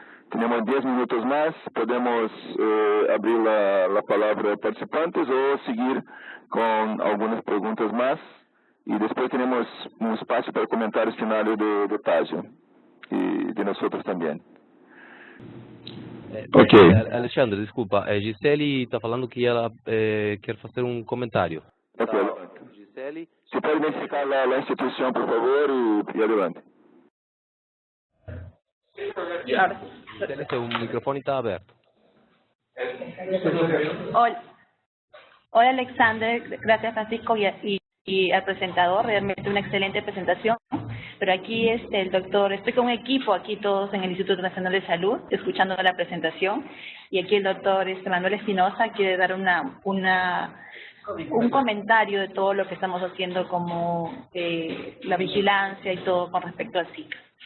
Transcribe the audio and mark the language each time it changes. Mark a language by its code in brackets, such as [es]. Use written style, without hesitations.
[es] Tenemos 10 minutos más. Podemos abrir la palabra a participantes o seguir con algunas preguntas más. Y después tenemos un espacio para comentarios finales de Tasio y de nosotros también. Ok. [pt] Alexandre, desculpa, Gisele está falando que ela quer fazer um comentário. [es] Ok, Gisele. Se pode identificar la institución, por favor, y adelante. [pt] Gisele, seu microfone está aberto. [es] Hola Alexander, gracias Francisco y al presentador, realmente una excelente presentación. Pero aquí el doctor, estoy con un equipo aquí todos en el Instituto Nacional de Salud, escuchando la presentación, y aquí el doctor Manuel Espinosa quiere dar un comentario de todo lo que estamos haciendo como la vigilancia y todo con respecto al Zika.